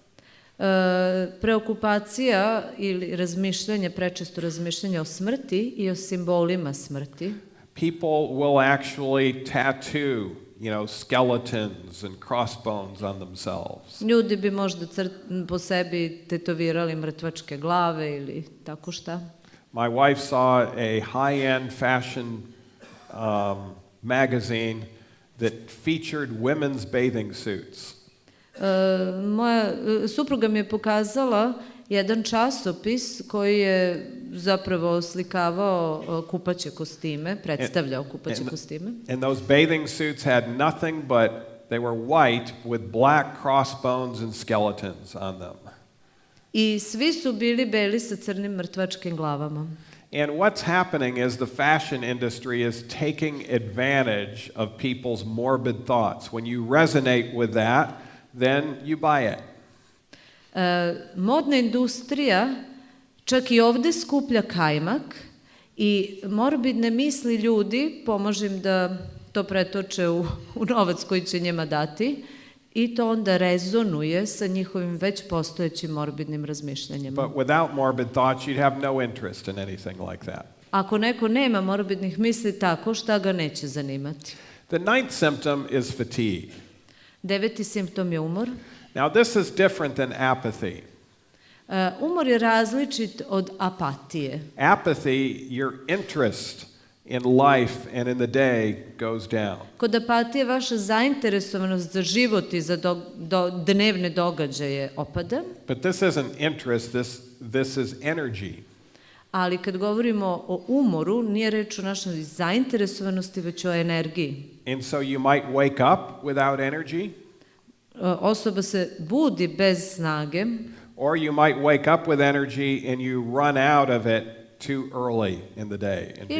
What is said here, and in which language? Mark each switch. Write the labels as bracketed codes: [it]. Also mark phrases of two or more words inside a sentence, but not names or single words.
[sr] Preokupacija ili razmišljanje, prečesto razmišljanje o smrti i o simbolima smrti. [en] People will actually tattoo, skeletons and crossbones on themselves. [sr] Ljudi bi možda po sebi tetovirali mrtvačke glave ili tako šta. [en] My wife saw a high-end fashion magazine that featured women's bathing suits. [sr] Moja supruga mi je pokazala jedan časopis koji je zapravo oslikavao kupaće kostime, predstavljao kupaće kostime. [en] And those bathing suits had nothing but, they were white with black crossbones and skeletons on them. [sr] I svi su bili beli sa crnim mrtvačkim glavama. [en] And what's happening is the fashion industry is taking advantage of people's morbid thoughts. When you resonate with that, then you buy it. [sr] Modna industrija čak i ovde skuplja kajmak i morbidne misli ljudi, pomaže im da to pretoče u novac koji će njima dati i to onda rezonuje sa njihovim već postojećim morbidnim razmišljanjima. [en] But without morbid thoughts, you'd have no interest in anything like that. [sr] Ako neko nema morbidnih misli tako, šta ga neće zanimati? [en] The ninth symptom is fatigue. [sr] 9. simptom je umor. [en] Now, this is different than apathy. [sr] Umor je različit od apatije. [en] Apathy, your interest in life and in the day goes down. [sr] Kod apatije vaša zainteresovanost za život i za dnevne događaje opada, [en] But this isn't interest, this is energy. [sr] ali kad govorimo o umoru, nije reč o našoj zainteresovanosti, već o energiji. [en] And so you might wake up without energy, [sr] Osoba se budi bez snage, [en] or you might wake up with energy and you run out of it too early in the day and